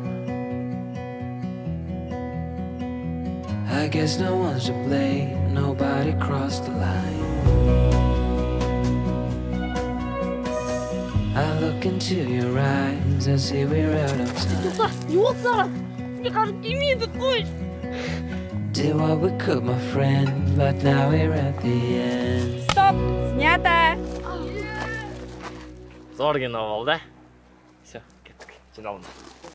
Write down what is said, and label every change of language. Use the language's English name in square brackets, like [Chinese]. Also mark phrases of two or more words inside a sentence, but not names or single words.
[English] I guess no one's to blame, nobody crossed the line. I look into your eyes, I see we're out of time. [Kazakh] Не болды саған? Не қарып келмейді, қой. [English] Did what we could, my friend, but now we're at the end. [Russian] Стоп, снято. [Kazakh] Зор кино болды. Все, кеттік. Жиналыңдар.